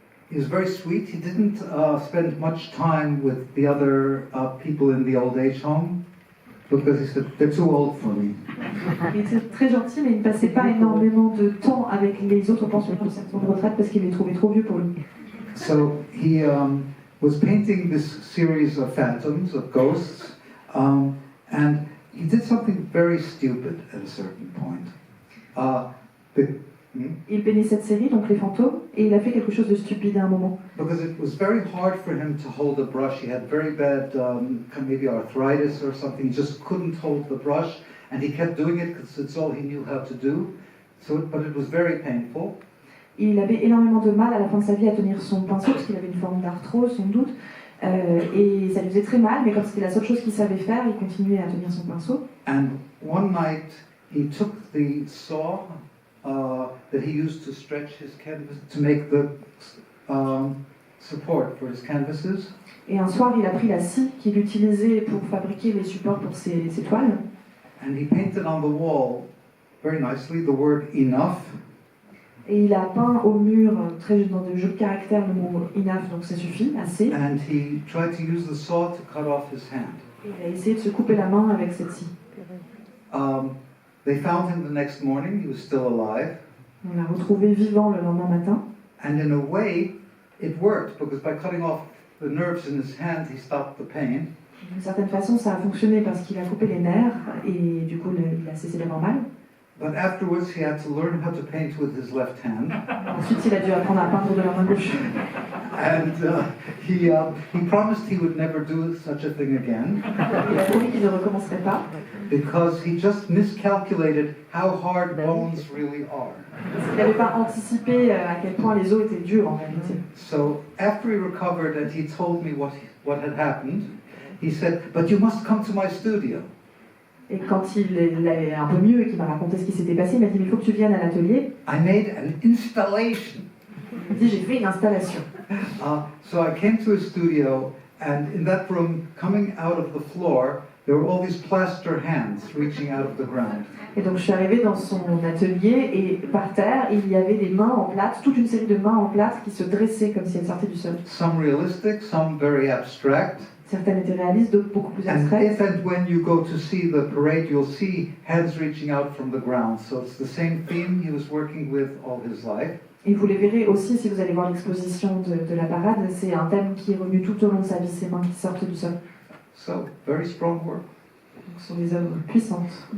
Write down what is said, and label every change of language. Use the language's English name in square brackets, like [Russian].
[English] He was very sweet. He didn't spend much time with the other people in the old age home because he said, they're too old for me. [French] Il était très gentil, mais il ne passait pas énormément de temps avec les autres pensionnaires de cette retraite parce qu'il les trouvait trop vieux pour lui. [English] So he was painting this series of phantoms, of ghosts, and he did something very stupid at a certain point. [French] Il peignait cette série, donc les fantômes, et il a fait quelque chose de stupide à un moment. [English] Because it was very hard for him to hold a brush. He had very bad, maybe arthritis or something. He just couldn't hold the brush, and he kept doing it because it's all he knew how to do. But it was very painful. [French] Il avait énormément de mal à la fin de sa vie à tenir son pinceau, parce qu'il avait une forme d'arthrose, sans doute, et ça lui faisait très mal, mais comme c'était la seule chose qu'il savait faire, il continuait à tenir son pinceau. [English] And one night, he took the saw that he used to stretch his canvas to make support for his canvases. [French] Et un soir, il a pris la scie qu'il utilisait pour fabriquer les supports pour ses toiles. [English] And he painted on the wall, very nicely, the word enough. [French] Et il a peint au mur, très dans de jeux de caractères, le mot enough, donc ça suffit, assez. [English] And he tried to use the saw to cut off his hand. [French] Et il a essayé de se couper la main avec cette scie. [English] They found him the next morning, he was still alive. [French] On l'a retrouvé vivant le lendemain matin. [English] And in a way, it worked, because by cutting off the nerves in his hand, he stopped the pain. [French] D'une certaine façon, ça a fonctionné parce qu'il a coupé les nerfs et du coup, il a cessé d'avoir mal. [English] But afterwards, he had to learn how to paint with his left hand. [French] Ensuite, il a dû apprendre à peindre de la main gauche. [English] And he promised he would never do such a thing again. [French] Il a promis qu'il ne recommencerait pas. [English] Because he just miscalculated how hard bones really are. [French] Parce qu'il n'avait pas anticipé à quel point les os étaient durs en réalité. [English] So after he recovered and he told me what had happened, he said, "But you must come to my studio." [French] Et quand il est un peu mieux et qu'il m'a raconté ce qui s'était passé, il m'a dit, mais il faut que tu viennes à l'atelier. [English] I made an installation. [French] Il m'a dit, j'ai fait une installation. [English] So I came to his studio, and in that room, coming out of the floor, there were all these plaster hands reaching out of the ground. [French] Et donc je suis arrivée dans son atelier et par terre, il y avait des mains en plâtre, toute une série de mains en plâtre qui se dressaient comme si elles sortaient du sol. [English] Some realistic, some very abstract. [French] Certaines étaient réalistes, d'autres beaucoup plus [English] And [French] abstraites. [English] if and when you go to see the parade, you'll see hands reaching out from the ground. So it's the same theme he was working with all his life. [French] Et vous les verrez aussi si vous allez voir l'exposition de la parade, c'est un thème qui est revenu tout au long de sa vie, ces mains qui sortent du sol. [English] So, very strong work. [French] Donc, ce sont des œuvres puissantes.